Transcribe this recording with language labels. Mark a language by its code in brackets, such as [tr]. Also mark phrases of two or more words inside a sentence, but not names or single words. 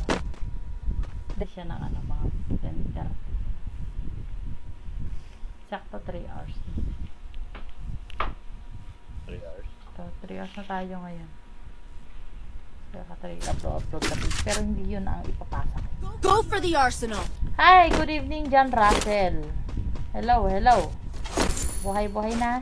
[tl] Dahil siya ng ano, mga 10:30. Sakto 3 hours. 3 hours. So, 3 hours na tayo ngayon. Kaya 3 upload na page. Pero hindi yun ang ipapasa ko. [en] Go for the arsenal. Hi! Good evening, John Russell. Hello, hello. [tl] Buhay-buhay na.